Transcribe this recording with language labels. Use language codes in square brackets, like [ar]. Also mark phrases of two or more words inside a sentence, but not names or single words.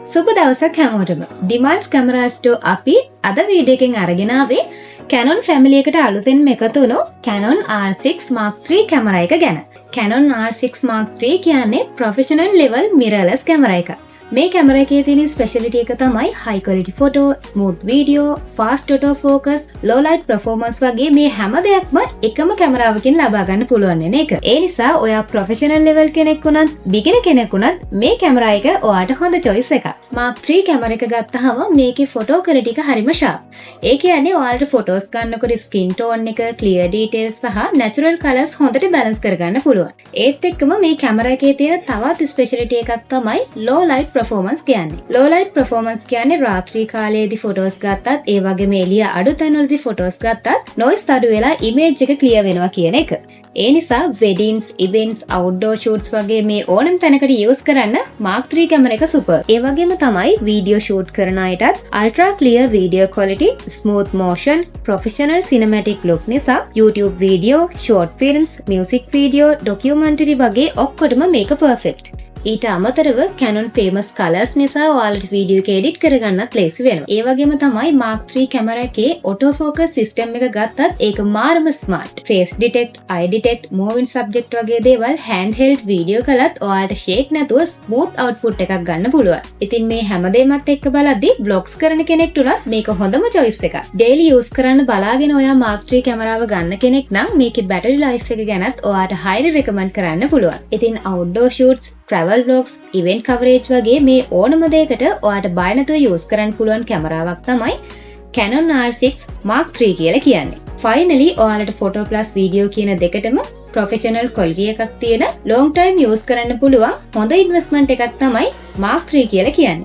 [si] සුබ දවසක් හැමෝටම. ඩිමාන්ඩ්ස් කැමරා ස්ටෝ අපි අද වීඩියෝ එකෙන් අරගෙන ආවේ Canon family එකට අලුතෙන්ම එකතු වුණු Canon R6 Mark III කැමරා එක ගැන. Canon R6 Mark III කියන්නේ [en] professional level mirrorless [si] කැමරා එකක්. මේ කැමරා එකේ තියෙන ස්පෙෂලිටි එක තමයි [en] high quality photo, smooth video, fast auto focus, low light performance [si] වගේ මේ හැම දෙයක්ම එකම කැමරාවකින් ලබා ගන්න පුළුවන් වෙන එක. ඒ නිසා ඔයා [en] professional level [si] කෙනෙක් වුණත්, beginner කෙනෙක් වුණත් මේ කැමරා එක ඔයාට හොඳ choice එකක්. Mark III කැමරා එක ගත්තාම මේකේ [en] photo quality [si] එක හරිම sharp. ඒ කියන්නේ ඔයාලට photos ගන්නකොට [en] skin tone [si] එක, [en] clear details [si] සහ [en] natural colors [si] හොඳට balance කරගන්න පුළුවන්. ඒත් එක්කම මේ කැමරා එකේ තියෙන තවත් ස්පෙෂලිටි එකක් තමයි [en] low light performance [si] කියන්නේ. [en] low light performance [si] කියන්නේ රාත්‍රී කාලයේදී photos ගත්තත් ඒ වගේම එළිය අඩු තැන්වලදී photos ගත්තත් noise අඩු වෙලා image එක clear වෙනවා කියන එක. ඒ නිසා [en] weddings, events, outdoor shoots [si] වගේ මේ ඕනම තැනකට use කරන්න Mark III කැමරා එක super. ඒ වගේම තමයි [en] video shoot [si] කරන අයටත් [en] ultra clear video quality, smooth motion, professional cinematic look [si] නිසා [en] YouTube video, short films, music video, documentary [si] වගේ ඔක්කොටම මේක perfect. ඊට අමතරව [en] Canon famous colors [si] නිසා ඔයාලට වීඩියෝ එක එඩිට් කරගන්නත් ලේසි වෙනවා. ඒ වගේම තමයි Mark III කැමරා එකේ [en] auto focus system [si] එක ගත්තත් ඒක මාරම smart. [en] face detect, eye detect, moving subject [si] වගේ දේවල් handheld වීඩියෝ කළත් ඔයාලට shake නැතුව [en] smooth output [si] එකක් ගන්න පුළුවන්. ඉතින් මේ හැමදේමත් එක්ක බලද්දී vlogs කරන කෙනෙක්ට උනත් මේක හොඳම choice එකක්. [en] daily use [si] කරන්න බලාගෙන ඔයා Mark III කැමරාව ගන්න කෙනෙක් නම් මේකේ [en] battery life [si] එක ගැනත් ඔයාට [en] highly recommend [si] කරන්න පුළුවන්. ඉතින් [en] outdoor shoots, travel vlogs, event coverage [si] වගේ මේ ඕනම දෙයකට ඔයාට බය නැතුව use කරන්න පුළුවන් කැමරාවක් තමයි Canon R6 Mark III කියලා කියන්නේ. Finally ඔයාලට [en] photo plus video [si] කියන දෙකටම [en] professional quality [si] එකක් තියෙන [en] long time use [si] කරන්න පුළුවන් හොඳ investment එකක් තමයි Mark III කියලා කියන්නේ.